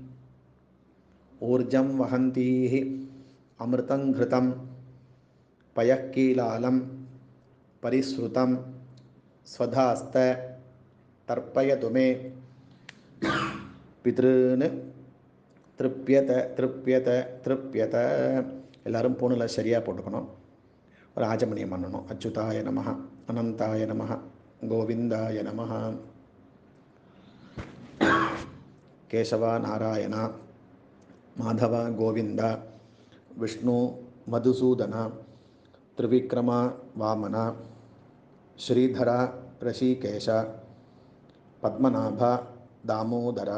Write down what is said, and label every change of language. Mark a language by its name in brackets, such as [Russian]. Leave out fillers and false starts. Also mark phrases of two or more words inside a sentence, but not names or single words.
[Sanskrit] ऊर्जं वहन्तीः अमृतं घृतं पयः कीलालं परिश्रुतं स्वधास्त तर्पयतु मे। पितॄन् तृप्यत तृप्यत तृप्यत. [Tamil] எல்லாரும் பூணில் சரியாக போட்டுக்கணும். ஒரு ஆஜமணியம் பண்ணணும். [Sanskrit] अच्युताय नमः, अनन्ताय नमः, गोविन्दाय नमः. கேசவ நாராயண மாதவ கோவிந்த விஷ்ணு மதுசூதன த்ரிவிக்ரம வாமன ஸ்ரீதர ரிஷிகேஷ பத்மநாப தாமோதர.